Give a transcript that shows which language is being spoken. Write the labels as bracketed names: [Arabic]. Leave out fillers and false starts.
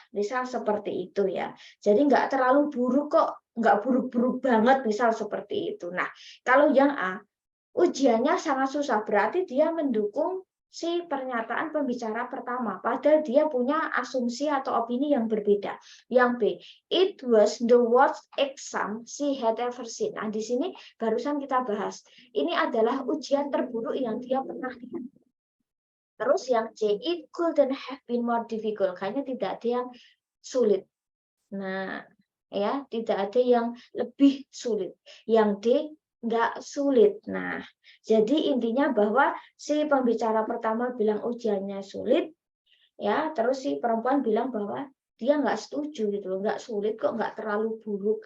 [Indonesian] Misal seperti itu ya. Jadi nggak terlalu buruk kok, nggak buruk-buruk banget, misal seperti itu. Nah, kalau yang A, ujiannya sangat susah, berarti dia mendukung si pernyataan pembicara pertama, padahal dia punya asumsi atau opini yang berbeda. Yang B, [English] it was the worst exam she had ever seen. [Indonesian] Nah, di sini barusan kita bahas. Ini adalah ujian terburuk yang dia pernah lihat. Terus yang C, [English] it couldn't have been more difficult. [Indonesian] Kayaknya tidak ada yang sulit. Nah, ya, tidak ada yang lebih sulit. Yang D, nggak sulit. Nah, jadi intinya bahwa si pembicara pertama bilang ujiannya sulit, ya, terus si perempuan bilang bahwa dia nggak setuju gitu, nggak sulit kok, nggak terlalu buruk.